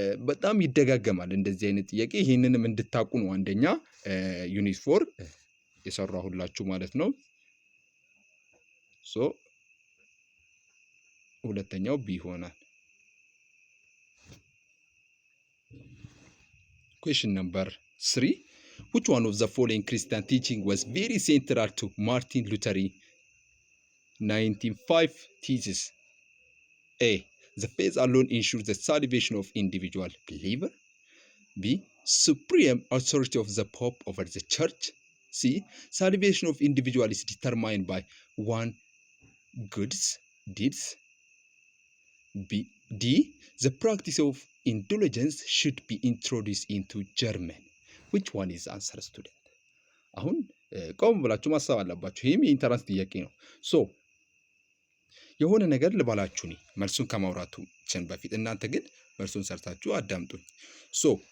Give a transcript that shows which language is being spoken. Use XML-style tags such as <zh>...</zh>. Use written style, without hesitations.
<am>በጣም ይደጋገማል እንደዚህ አይነት ጥያቄ። ይሄንንም እንድታቁ ነው አንደኛ ዩኒት 4 የሰራሁላችሁ ማለት ነው። ሶ ሁለተኛው ቢ ይሆናል።</am> <en>Question number 3. Which one of the following Christian teaching was very central to Martin Luther 1905 thesis? A. The faith alone ensures the salvation of individual believer. B. Supreme authority of the Pope over the Church. C. Salvation of individual is determined by one goods deeds. D. The practice of indulgence should be introduced into German. Which one is answer, student?</en> <am>አሁን ቆም ብላችሁ ማሰብ አለባችሁ። ይሄም የኢንተራንስ ጥያቄ ነው። ሶ የሆነ ነገር ልባላችሁ እኔ መልሱን ከማውራታችን በፊት እናንተ ግን መልሱን ሰርታችሁ አዳምጡኝ። ሶ</am>